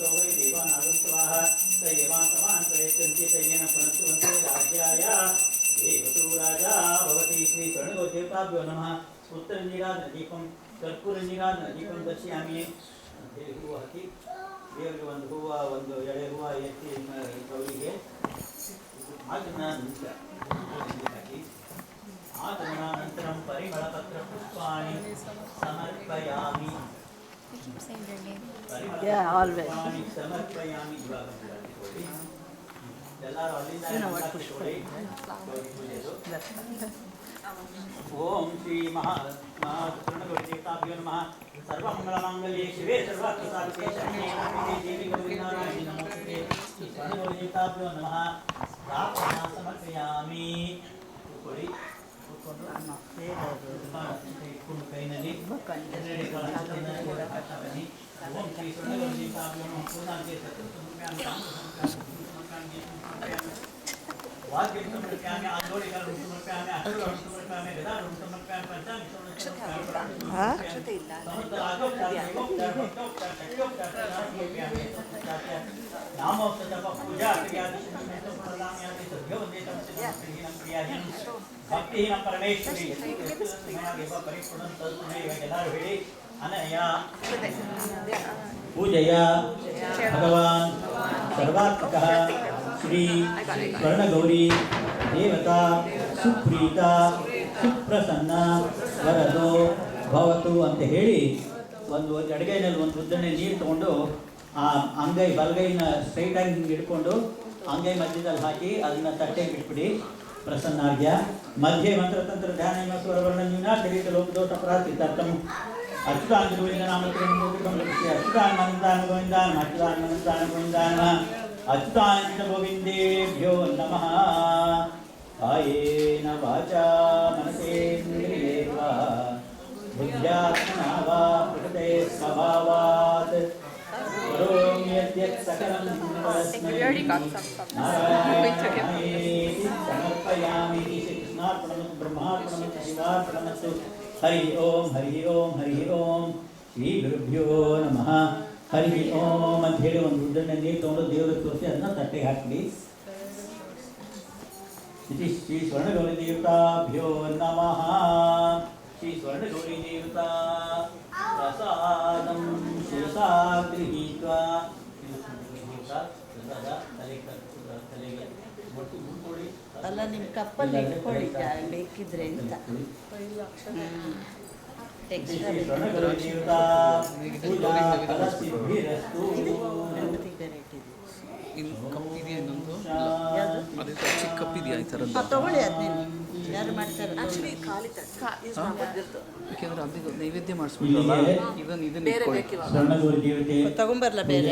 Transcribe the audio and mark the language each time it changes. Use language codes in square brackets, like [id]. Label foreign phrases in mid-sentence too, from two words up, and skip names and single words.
[sa] ವೈ ದೇವಾನಾಗಂ ಸ್ವಾಹ ಸ ಏವಾಂತಮಾನ್ ಪ್ರಯತ್ಯಂತಿ ತಯ್ಯೇನ ಪುನಃಸುವಂತೆ ರಾಜ್ಯಾಯ ದೇವಸು ರಾಜಾ ಭವತಿ ಶ್ರೀ ಸ್ವರ್ಣಗೌರಿ ದೇವತಾಭ್ಯೋ ನಮಃ ಉತ್ತರನೀರಾದ ದೀಪಂ ಕರ್ಪೂರನೀರಾದ ದೀಪಂ ದರ್ಶಯಾಮಿ [kn] ಹೂವು ಹಾಕಿ ದೇವರಿಗೆ ಒಂದು ಹೂವು ಒಂದು ಎಳೆ ಹೂವು ಎತ್ತಿ ಗೌರಿಗೆ ಅದನ್ನು ಹಾಕಿ [sa] आगमनानन्तरं परिमलपत्रपुष्पाणि समर्पयामि. [en] You keep saying your name. Yeah, always. [sa] पुष्पाणि समर्पयामि. [kn] ಎಲ್ಲರೂ ಅಲ್ಲಿಂದ ತಗೊಳ್ಳಿ. [sa] ಓಂ ಶ್ರೀ ಮಹಾಗಣಪತಿಭ್ಯೋ ನಮಃ. ಸರ್ವಮಂಗಳಮಾಂಗಲ್ಯೆ ಶಿವೆ ಸರ್ವಾರ್ಥಸಾಧಿಕೆ ಶರಣ್ಯೆ ತ್ರ್ಯಂಬಕೆ ದೇವಿ ಗೌರಿ ನಾರಾಯಣಿ ನಮೋಸ್ತುತೆ. ಸರ್ವದೇವತಾಭ್ಯೋ ನಮಃ. ಪ್ರಾರ್ಥನಾ ಸಮರ್ಪಯಾಮಿ. [kn] ಕೂತ್ಕೊಳ್ಳಿ. ಕೂತ್ಕೊಂಡು ಇಟ್ಕೊಂಡು ಕೈನಲ್ಲಿ ಬನ್ನಿ. [sa] ಓಂ ಶ್ರೀ ಸ್ವರ್ಣಗೌರೀತಾಭ್ಯೋ ನಮಃ. ಪೂರ್ಣಾಂತೆ ಸತ್ಯಸಮರ್ಪಯಾಮಿ. वाद्यं समर्पयामि. आन्दोलिकं समर्पयामि. अष्टकं समर्पयामि. गदां समर्पयामि. पञ्चाङ्गं भक्तिहीनं परमेश्वरी परिपूर्णं तस्मै [kn] ಎಲ್ಲರೂ ಹೇಳಿ. [sa] अनया पूजया भगवान् सर्वात्मकः श्री स्वर्णगौरी देवता सुप्रीता सुप्रसन्न वरदो भवतु [kn] ಅಂತ ಹೇಳಿ ಒಂದು ಎಡಗೈನಲ್ಲಿ ಒಂದು ಉದ್ದನೆ ನೀರು ತಗೊಂಡು ಆ ಅಂಗೈ ಬಲಗೈನ ಸ್ಟ್ರೈಟ್ ಆಗಿ ಹಿಂಗೆ ಇಟ್ಕೊಂಡು ಅಂಗೈ ಮಧ್ಯದಲ್ಲಿ ಹಾಕಿ ಅದನ್ನ ತಟ್ಟೆಗೆ ಇಟ್ಬಿಡಿ. [sa] ಪ್ರಸನ್ನಾರ್ಯ ಮಧ್ಯೆ ಮಂತ್ರತಂತ್ರ ಧ್ಯಾನ ಸ್ವರವರ್ಣ ನ್ಯೂನ ಶರೀರ ಲೋಕದೋಷ ಪ್ರಾರ್ಥಿತಾರ್ಥಂ ಅಚ್ಯುತಾನ್ ಗೋವಿಂದ ನಾಮಕರಂ ಅಚ್ಯುತಾನ್ ಮನಂತಾನ್ ಗೋವಿಂದಾನ್ ಅಚ್ಯುತಾನ್ ಮನಂತಾನ್ ಗೋವಿಂದಾನ್ ಅಚ್ಯುತಾನಂದ ಗೋವಿಂದೇಭ್ಯೋ ನಮಃ. ಕಾಯೇನ ವಾಚಾ ಮನಸೇಂದ್ರಿಯೇರ್ವಾ ಬುದ್ಧ್ಯಾತ್ಮನಾ ವಾ ಪ್ರಕೃತೆ ಸ್ವಭಾವಾತ್ ಕರೋಮಿ ಯದ್ಯತ್ ಸಕಲಂ ತಸ್ಮೈ ನಾರಾಯಣಾಯೇತಿ ಸಮರ್ಪಯಾಮಿ. ಶ್ರೀಕೃಷ್ಣಾರ್ಪಣಮಸ್ತು ಬ್ರಹ್ಮಾರ್ಪಣಮಸ್ತು ಶಿವಾರ್ಪಣಮಸ್ತು. ಹರಿ ಓಂ ಹರಿ ಓಂ ಹರಿ ಓಂ. ಶ್ರೀ ಗುರುಭ್ಯೋ ನಮಃ. ಹರಿ ಓಂ [kn] ಅಂತ ಹೇಳಿ ಒಂದು ಉದ್ದನೆ ನೀರು ತಗೊಂಡು ದೇವರಿಗೆ ತೋರಿಸಿ ಅದನ್ನ ತಟ್ಟೆಗೆ ಹಾಕಿ. [sa] इति श्री स्वर्णगौरी देवताभ्यो नमः. श्री स्वर्णगौरी देवता प्रसादं शिरसा गृहीत्वा [kn] ತಲೆಗೆ ಒಟ್ಟು ಮುಟ್ಕೊಳ್ಳಿ. ಅಲ್ಲ ನಿಮ್ಮ ಕಪ್ಪಲ್ಲಿ ಇಟ್ಕೊಳ್ಳಿ ಬೇಕಿದ್ರೆ ಅಂತ. [sa] ಶ್ರೀ ಸ್वर्णगौरी देवता पूजा फलसिद्धिरस्तु. [kn] ಗಣಪತಿ ಬೇರೆ ಇಟ್ಟಿದ್ದೀವಿ. ಕಪ್ಪಿದೆಯಾ ಇನ್ನೊಂದು ಅದೇ ಚಿಕ್ಕ ಕಪ್ಪಿದೆಯಾ ಈ ಥರದ್ದು? ತಗೊಳ್ಳಿ ಅದನ್ನೇನು ಯಾರು ಮಾಡ್ತಾರೆ. ಯಾಕೆಂದ್ರೆ ಅದಕ್ಕೆ ನೈವೇದ್ಯ ಮಾಡಿಸ್ಬಿಟ್ರಲ್ಲ ಇದನ್ನ ಇಟ್ಕೊಳ್ಳಿ. ಸ್वर्णगौरी ದೇವತೆ ತಗೊಂಬರ್ಲ ಬೇರೆ